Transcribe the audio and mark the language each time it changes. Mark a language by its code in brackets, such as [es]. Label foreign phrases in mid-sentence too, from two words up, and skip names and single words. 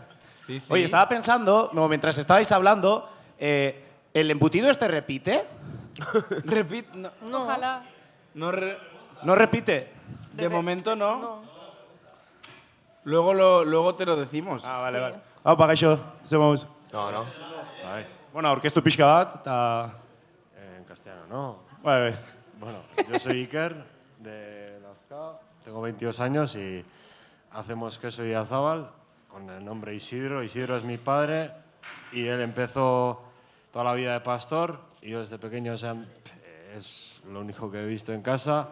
[es] Sí, sí. Oye, estaba pensando, no, mientras estabais hablando, ¿el embutido este repite? Repite. No, Ojalá. no ¿No repite? de momento no. Luego te lo decimos. Ah, vale, vale. [eu] Aupa, gaixo, zemous. [es] No. [eu] Bueno, aurkeztu pixka bat, eta... [es] En castellano, no. [eu] Bai. [es] Bueno, yo soy Iker, de Lazcao, tengo 22 años y hacemos queso Idiazábal con el nombre Isidro. Isidro es mi padre y él empezó toda la vida de pastor y yo desde pequeño, o sea, es lo único que he visto en casa.